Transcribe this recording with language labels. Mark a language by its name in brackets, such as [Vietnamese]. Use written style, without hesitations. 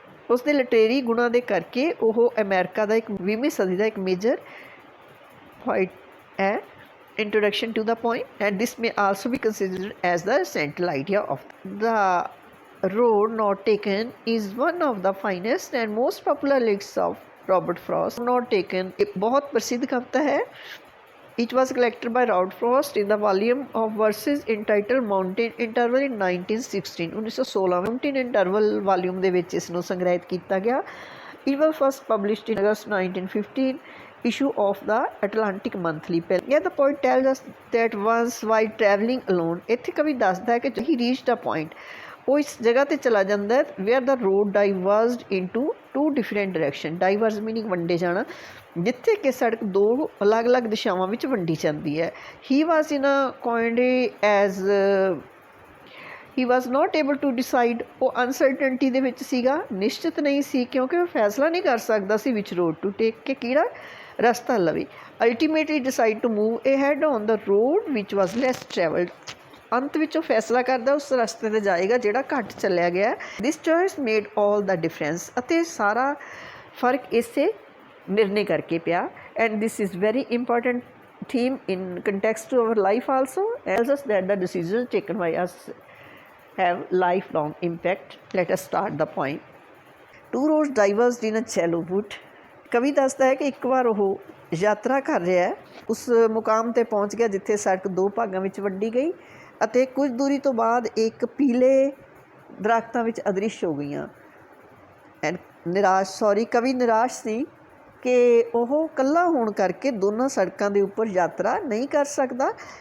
[Punjabi] ਉਸਦੇ ਲਿਟਰੇਰੀ ਗੁਣਾਂ ਦੇ ਕਰਕੇ ਉਹ ਅਮਰੀਕਾ ਦਾ ਇੱਕ 20ਵੀਂ ਸਦੀ ਦਾ ਇੱਕ ਮੇਜਰ ਪੋਇਟ ਹੈ. [English] Introduction to the poem and this may also be considered as the central idea of the road not taken is one of the finest and most popular lyrics of Robert Frost. Not taken [Hindi] एक बहुत प्रसिद्ध कविता है. [English] It was collected by Robert Frost in the volume of verses entitled Mountain Interval in 1916. [Punjabi] 1916 Mountain Interval volume ਦੇ ਵਿੱਚ ਇਸ ਨੂੰ ਸੰਗ੍ਰਹਿਤ ਕੀਤਾ ਗਿਆ. [English] It was first published in August 1915 issue of the Atlantic Monthly. Yeah, the poet tells us that once while traveling alone, [Punjabi] ਇੱਥੇ ਕਵੀ ਦੱਸਦਾ ਹੈ ਕਿ [English] he reached a point, [Punjabi] ਉਹ ਇਸ ਜਗ੍ਹਾ 'ਤੇ ਚਲਾ ਜਾਂਦਾ [English] Where the road diverged into 2 different direction. Diverge meaning [Punjabi] ਵੰਡੇ ਜਾਣਾ, ਜਿੱਥੇ ਕਿ ਸੜਕ 2 ਅਲੱਗ-ਅਲੱਗ ਦਿਸ਼ਾਵਾਂ ਵਿੱਚ ਵੰਡੀ ਜਾਂਦੀ ਹੈ. [English] He was in a quandary as he was not able to decide. [Punjabi] ਉਹ ਅਨਸਰਟਨਟੀ ਦੇ ਵਿੱਚ ਸੀਗਾ, ਨਿਸ਼ਚਿਤ ਨਹੀਂ ਸੀ ਕਿਉਂਕਿ ਉਹ ਫੈਸਲਾ ਨਹੀਂ ਕਰ ਸਕਦਾ ਸੀ [English] which road to take [Punjabi] ਕਿ ਕਿਹੜਾ ਰਸਤਾ ਲਵੇ. [English] Ultimately decide to move ahead on the road which was less travelled. [Punjabi] ਅੰਤ ਵਿੱਚ ਉਹ ਫੈਸਲਾ ਕਰਦਾ ਉਸ ਰਸਤੇ 'ਤੇ ਜਾਏਗਾ ਜਿਹੜਾ ਘੱਟ ਚੱਲਿਆ ਗਿਆ. [English] This choice made all the difference. [Punjabi] ਅਤੇ ਸਾਰਾ ਫਰਕ ਇਸੇ ਨਿਰਣੇ ਕਰਕੇ ਪਿਆ. [English] And this is very important theme in context to our life also. tells us that the decisions taken by us have lifelong impact. Let us start the poem. Two roads diverged in a shallow wood. [Punjabi] ਕਵੀ ਦੱਸਦਾ ਹੈ ਕਿ ਇੱਕ ਵਾਰ ਉਹ ਯਾਤਰਾ ਕਰ ਰਿਹਾ, ਉਸ ਮੁਕਾਮ 'ਤੇ ਪਹੁੰਚ ਗਿਆ ਜਿੱਥੇ ਸੜਕ 2 ਭਾਗਾਂ ਵਿੱਚ ਵੰਡੀ ਗਈ ਅਤੇ ਕੁਝ ਦੂਰੀ ਤੋਂ ਬਾਅਦ ਇੱਕ ਪੀਲੇ ਦਰੱਖਤਾਂ ਵਿੱਚ ਅਦ੍ਰਿਸ਼ ਹੋ ਗਈਆਂ. ਐਂਡ ਕਵੀ ਨਿਰਾਸ਼ ਸੀ ਕਿ ਉਹ ਇਕੱਲਾ ਹੋਣ ਕਰਕੇ ਦੋਨਾਂ ਸੜਕਾਂ ਦੇ ਉੱਪਰ ਯਾਤਰਾ ਨਹੀਂ ਕਰ ਸਕਦਾ.